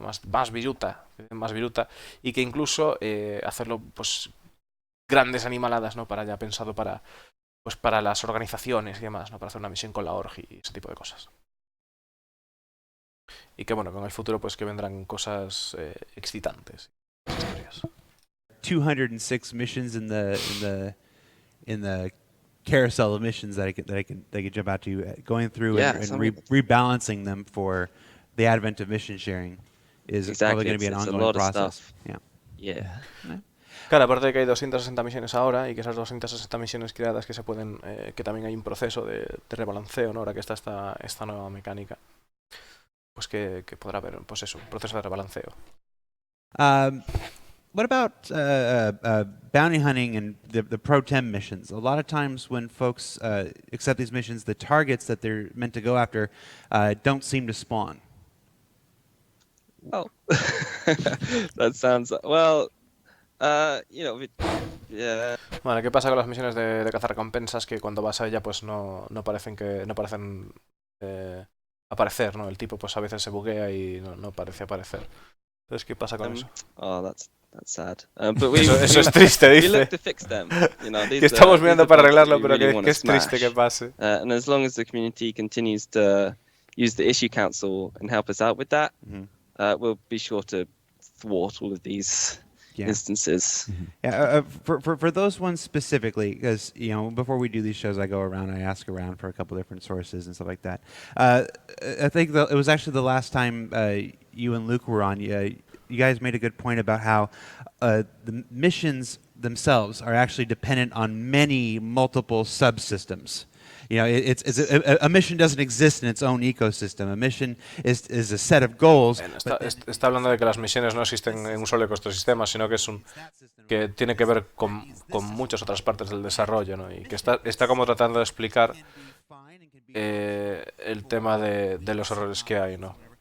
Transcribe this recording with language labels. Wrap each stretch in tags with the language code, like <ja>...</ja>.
<es>Más viruta, y que incluso hacerlo pues grandes animaladas, ¿no? Para ya pensado para las organizaciones y demás, ¿no? Para hacer una misión con la org y ese tipo de cosas. Y que bueno, con el futuro pues que vendrán cosas excitantes.</es> <en>206 missions in the carousel of missions that I could jump out to, going through and rebalancing them for the advent of mission sharing is probably going to be an ongoing process. Yeah.</en> <es>Claro, aparte de que hay 260 misiones ahora, y que esas 260 misiones creadas que se pueden, que también hay un proceso de rebalanceo, ¿no? Ahora que está esta nueva mecánica, pues que podrá haber, pues eso, un proceso de rebalanceo.</es> <en>What about bounty hunting and the Pro 10 missions? A lot of times when folks accept these missions, the targets that they're meant to go after don't seem to spawn. Oh, that sounds well. Yeah.</en> <es>Bueno, ¿qué pasa con las misiones de cazar recompensas? Que cuando vas a ella, pues no parecen aparecer, ¿no? El tipo, pues a veces se buguea y no parece aparecer. Entonces, ¿qué pasa con eso?</es> <en>Oh, that's sad.</en> <es>Eso es triste, dice.</es> <en>We look to fix them.</en> <es>Que estamos mirando para arreglarlo, pero que es triste que pase.</es> <en>And as long as the community continues to use the issue council and help us out with that, we'll be sure to thwart all of these instances. Yeah, for those ones specifically, because before we do these shows, I go around, I ask around for a couple different sources and stuff like that. I think it was actually the last time you and Luke were on. You guys made a good point about how the missions themselves are actually dependent on multiple subsystems. A mission doesn't exist in its own ecosystem. A mission is a set of goals.</en> <es>Está hablando de que las misiones no existen en un solo ecosistema, sino que que tiene que ver con muchas otras partes del desarrollo, ¿no? Y que está como tratando de explicar el tema de los errores que hay, ¿no?</es>